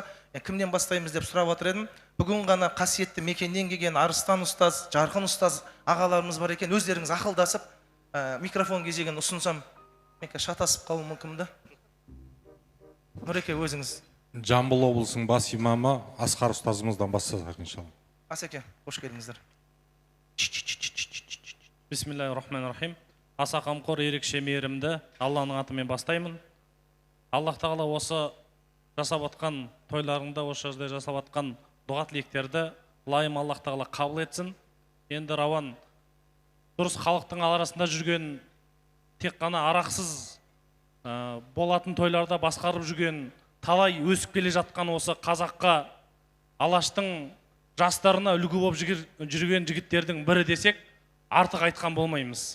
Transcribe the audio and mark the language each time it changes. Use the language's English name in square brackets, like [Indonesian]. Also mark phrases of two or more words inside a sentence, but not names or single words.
[Kazakh] Кімнен бастаймыз деп сұрап отыр едім. Бүгін ғана қасиетті мекеннен келген Арыстан ұстаз, Жарқын ұстаз ағаларымыз бар екен. Өздеріңіз ақылдасып, микрофон кезегін ұсынсам, шатасып қалуы мүмкін бе? Нұреке, өзіңіз. Жамбыл облысының бас имамы Асқар ұстазымыздан бастасақ иншалла. Асеке, қош келдіңіздер. [Arabic] بسم الله الرحمن الرحيم. [Kazakh] Аса қамқор, ерекше мейірімді Алланың атымен бастаймын. Аллах тағала осы жасап атқан тойларыңда, осы жерде жасап атқан дұға тілектерді лайым Аллах тағала қабыл етсін. Енді Рауан дұрыс халықтың арасында жүрген, тек қана арақсыз болатын тойларда басқарып жүрген, талай өсіп келе жатқан осы қазаққа, Алаштың жастарына үлгі болып жүрген жігіттердің бірі десек, артық айтқан болмаймыз.